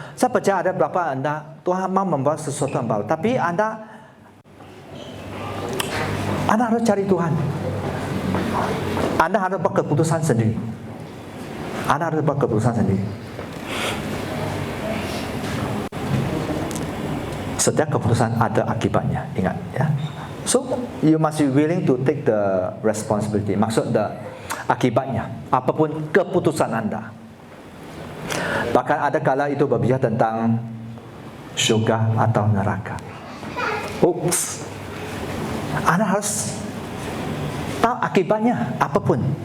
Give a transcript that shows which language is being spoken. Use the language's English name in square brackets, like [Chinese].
[Indonesian] Saya percaya ada beberapa Anda, Tuhan mau membuat sesuatu yang baru, tapi Anda harus cari Tuhan. Anda harus buat keputusan sendiri. Anda harus buat keputusan sendiri. Setiap keputusan ada akibatnya, ingat ya. [English] So you must be willing to take the responsibility. [Indonesian] Maksud akibatnya, apapun keputusan Anda. Bahkan ada kala itu berbicara tentang syurga atau neraka. Oops. Anda harus tahu akibatnya apapun.